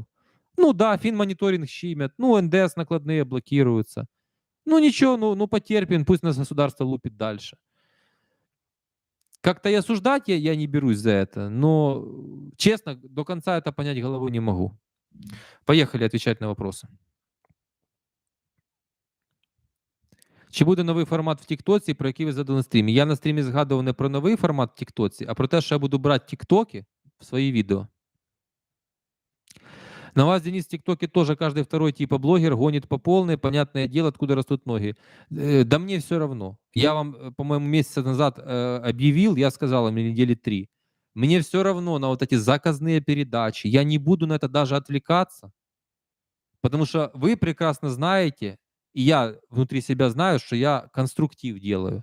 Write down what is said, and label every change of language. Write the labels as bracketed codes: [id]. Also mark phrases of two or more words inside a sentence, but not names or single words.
[ru] Ну да, финмониторинг щимят, ну НДС накладные блокируются. Ну ничего, ну потерпим, пусть нас государство лупит дальше. Как-то и осуждать я не берусь за это, но честно, до конца это понять головой не могу. Поехали отвечать на вопросы. [uk] Чи буде новий формат в Тіктоці, про який ви згадували на стрімі? Я на стрімі згадував не про новий формат в Тіктоці, а про те, що я буду брати тіктоки в свої відео. [ru] На вас, Денис, в ТикТоке тоже каждый второй типа блогер гонит по полной, понятное дело, откуда растут ноги. Да мне все равно. Я вам, по-моему, месяц назад объявил, я сказал им недели 3. Мне все равно на вот эти заказные передачи. Я не буду на это даже отвлекаться, потому что вы прекрасно знаете, и я внутри себя знаю, что я конструктив делаю.